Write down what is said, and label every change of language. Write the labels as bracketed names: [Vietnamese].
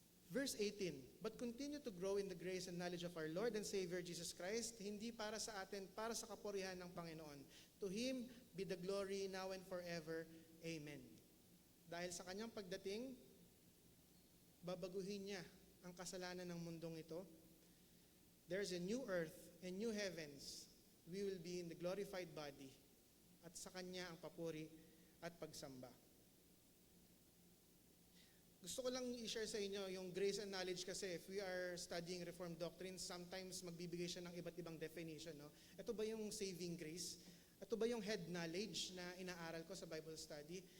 [English] Verse 18, but continue to grow in the grace and knowledge of our Lord and Savior Jesus Christ, [Filipino] hindi para sa atin, para sa kapurihan ng Panginoon. [English] To Him be the glory now and forever. Amen. [Filipino] Dahil sa kanyang pagdating, babaguhin niya ang kasalanan ng mundong ito. [English] There's a new earth and new heavens. We will be in the glorified body. [Filipino] At sa kanya ang papuri at pagsamba. Gusto ko lang i-share sa inyo yung grace and knowledge kasi [English] if we are studying Reformed doctrines, [Filipino] sometimes magbibigay siya ng iba't ibang definition. No? Ito ba yung saving grace? Ito ba yung head knowledge na inaaral ko sa Bible study?